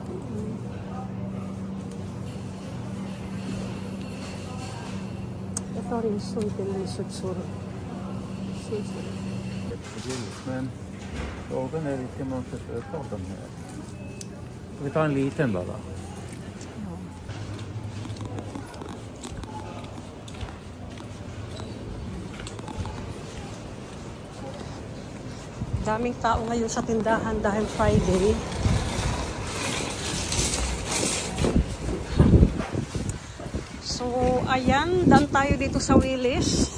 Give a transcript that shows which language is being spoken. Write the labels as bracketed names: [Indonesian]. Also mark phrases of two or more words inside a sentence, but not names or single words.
[Swedish] Jag tar in sudd eller sudsor. Men frågan är vilka man försöker av de här. Vi tar en liten bara. [Filipino] Daming tao ngayon sa tindahan dahil Friday. So, ayan, done tayo dito sa Willis.